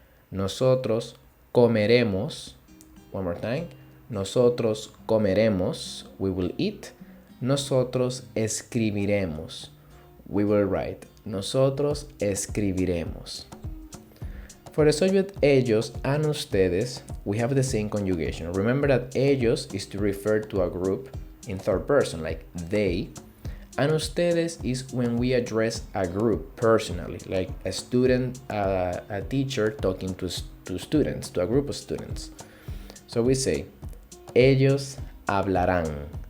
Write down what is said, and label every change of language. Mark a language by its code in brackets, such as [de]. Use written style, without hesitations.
[es] Nosotros comeremos. [en] One more time. [es] Nosotros comeremos. [en] We will eat. [es] Nosotros escribiremos. [en] We will write. [es] Nosotros escribiremos. [en] For the subject ellos and ustedes, we have the same conjugation. Remember that ellos is to refer to a group in third person, like they. And ustedes is when we address a group personally, like a student, a teacher talking to students, to a group of students. So we say, [es] ellos hablarán.